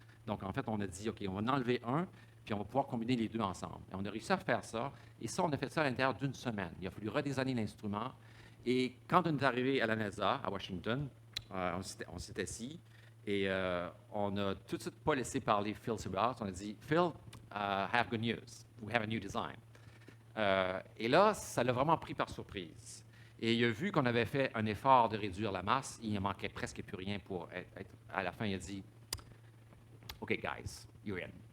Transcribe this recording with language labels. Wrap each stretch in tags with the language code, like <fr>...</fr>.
<fr>Donc, en fait, on a dit, OK, on va en enlever un, puis on va pouvoir combiner les deux ensemble. Et on a réussi à faire ça. Et ça, on a fait ça à l'intérieur d'une semaine. Il a fallu redesigner l'instrument. Et quand on est arrivé à la NASA, à Washington, on s'est assis et on n'a tout de suite pas laissé parler Phil Saberhaus. On a dit,</fr> <en>Phil, have good news. We have a new design.</en> <fr>Et là, ça l'a vraiment pris par surprise. Et il a vu qu'on avait fait un effort de réduire la masse. Il ne manquait presque plus rien pour être. À la fin, il a dit,</fr> <en>OK, guys, you're in.</en>